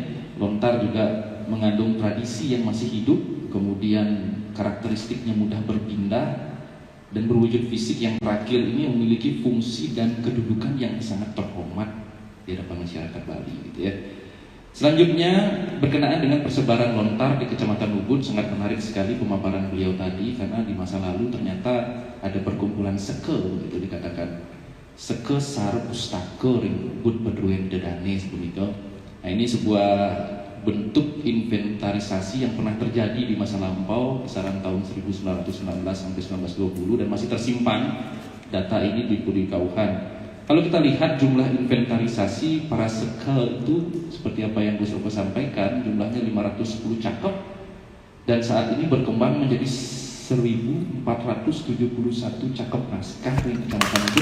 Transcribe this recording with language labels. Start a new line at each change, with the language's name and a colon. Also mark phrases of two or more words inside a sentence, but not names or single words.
Indonesian: Lontar juga mengandung tradisi yang masih hidup, kemudian karakteristiknya mudah berpindah, dan berwujud fisik yang terakhir ini memiliki fungsi dan kedudukan yang sangat terhormat di hadapan masyarakat Bali, gitu ya. Selanjutnya berkenaan dengan persebaran lontar di Kecamatan Ubud, sangat menarik sekali pemaparan beliau tadi, karena di masa lalu ternyata ada perkumpulan seke, gitu dikatakan
Balinese: seke sar pustaka ring Ubud Pedruen Dedane
Indonesian: sebelum itu. Nah, ini sebuah bentuk inventarisasi yang pernah terjadi di masa lampau kisaran tahun 1919 sampai 1920 dan masih tersimpan data ini di Puri Kauhan. Kalau kita lihat jumlah inventarisasi para seke itu seperti apa yang Gus Oko sampaikan, jumlahnya 510 cakep, dan saat ini berkembang menjadi 1471 cakep naskah di Kecamatan Ubud.